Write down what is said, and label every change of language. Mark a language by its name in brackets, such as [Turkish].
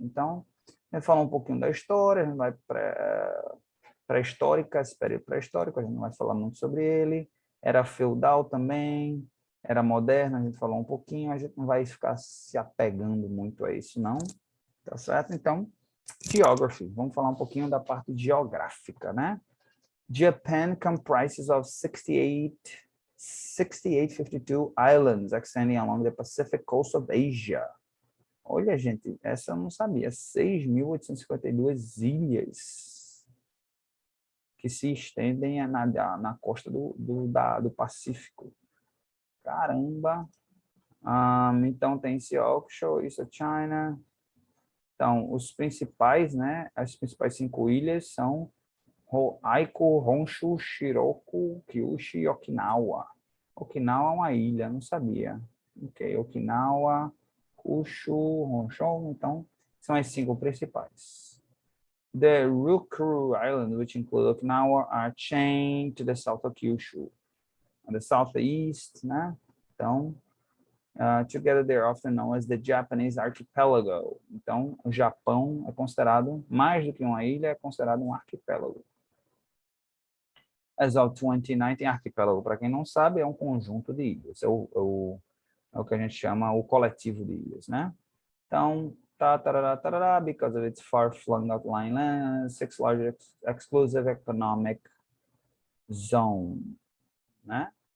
[Portuguese] Então, a gente fala um pouquinho da história, a gente vai pré-histórica, esse período pré-histórico, a gente não vai falar muito sobre ele. Era feudal também, era moderno, a gente falou um pouquinho, a gente não vai ficar se apegando muito a isso, não. Tá certo? Então, geography. Vamos falar um pouquinho da parte geográfica, né? [English] Japan comprises of 6,852 islands extending along the Pacific coast of Asia. [Portuguese] Olha, gente, essa eu não sabia. 6.852 ilhas que se estendem na costa do Pacífico. Caramba! Então tem Seoksho, isso é China. Então, os principais, né? As principais 5 ilhas são Aiko, Honshu, Shikoku, Kyushu e Okinawa. Okinawa é uma ilha, não sabia. Ok, Okinawa, Kyushu, Honshu, então são as 5 principais. [English] The Ryukyu Islands, which include Okinawa, are chained to the south of Kyushu. On the southeast, [Portuguese] né? Então, [English] together they're often known as the Japanese archipelago. [Portuguese] Então, o Japão é considerado, mais do que uma ilha, é considerado um arquipélago. [English] As of 2019, [Portuguese] arquipélago, para quem não sabe, é um conjunto de ilhas. É o que a gente chama o coletivo de ilhas, né? Então, [English] because of its far-flung outlying land, 6 largest exclusive economic zone, né?